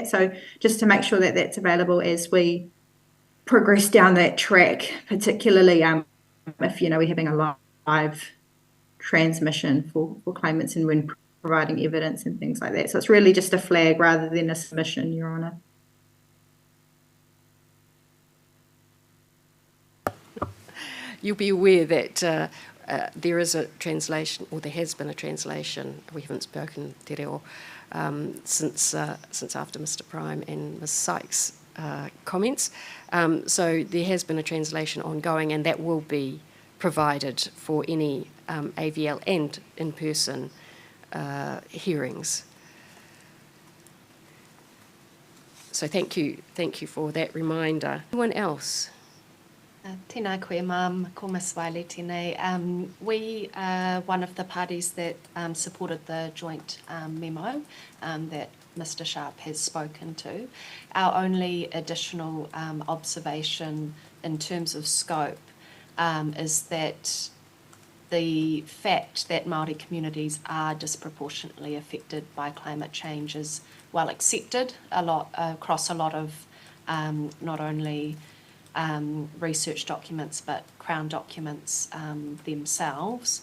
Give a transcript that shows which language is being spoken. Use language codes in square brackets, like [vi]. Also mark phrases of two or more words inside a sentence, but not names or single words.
[en] So just to make sure that that's available as we progress down that track, particularly if we're having a live transmission for claimants and when providing evidence and things like that. So it's really just a flag rather than a submission, Your Honour. You'll be aware that there is a translation, or there has been a translation. We haven't spoken [mi] te reo [en] since after Mr. Prime and Ms. Sykes comments. So there has been a translation ongoing, and that will be provided for any AVL and in-person hearings. So thank you for that reminder. Anyone else? [mi] Tēnā koe mam, ko Ms. Wiley tēnei. [en] We are one of the parties that supported the joint memo that Mr. Sharp has spoken to. Our only additional observation in terms of scope is that the fact that Māori communities are disproportionately affected by climate change is well accepted across a lot of not only research documents but Crown documents themselves.